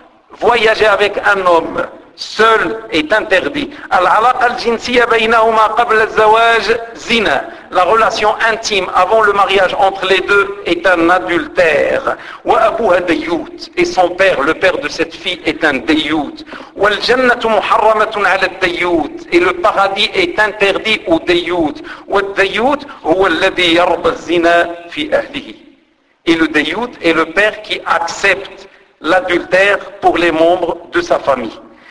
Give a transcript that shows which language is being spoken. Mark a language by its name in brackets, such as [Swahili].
[French] Voyager avec un homme seul est interdit. [Arabic] العلاقة الجنسية بينهما قبل الزواج زنا. [French] La relation intime avant le mariage entre les deux est un adultère. [Arabic] وأبوها ديوت. [French] Et son père, le père de cette fille, est un ديوت. [Arabic] والجنة محرمة على الديوت. [French] Et le paradis est interdit au ديوت. [Arabic] والديوت هو الذي يرضى الزنا في أهله. [French] Et le dayout est le père qui accepte l'adultère pour les membres de sa famille.